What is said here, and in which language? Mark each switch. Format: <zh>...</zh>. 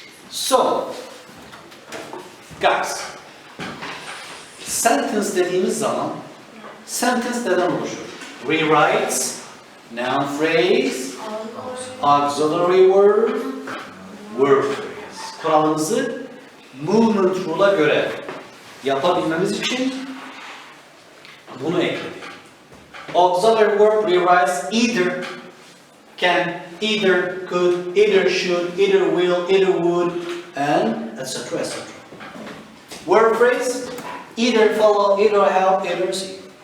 <en>So, guys,</en> <tr>sentence dediğimiz zaman sentence neden oluşur?</tr> <en>Rewrites, noun phrase, auxiliary word, word phrase.</en> <tr>Kuralımızı movement rule'a göre yapabilmemiz için bunu ekledik.</tr> <en>Auxiliary verb rewrites either can, either could, either should, either will, either would, and etc. etc. Word phrase either follow, either help, either see.</en>